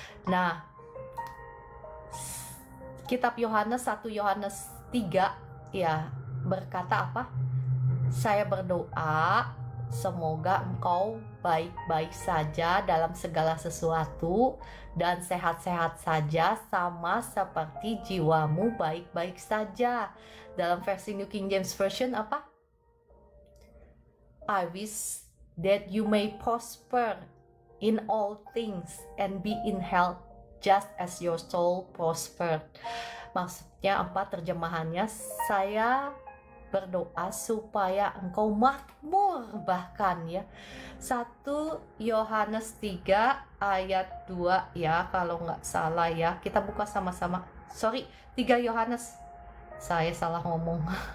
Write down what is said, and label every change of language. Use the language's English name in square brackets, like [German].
[Indonesian] Nah, kitab Yohanes 1 Yohanes 3 ya berkata apa? Saya berdoa semoga engkau baik-baik saja dalam segala sesuatu dan sehat-sehat saja sama seperti jiwamu baik-baik saja. Dalam versi New King James Version apa? [English] I wish that you may prosper in all things and be in health just as your soul prospered. [Indonesian] Maksudnya apa terjemahannya? Saya berdoa supaya engkau makmur bahkan ya. 1 Yohanes 3 ayat 2 ya kalau nggak salah ya. Kita buka sama-sama. 3 Yohanes. Saya salah ngomong.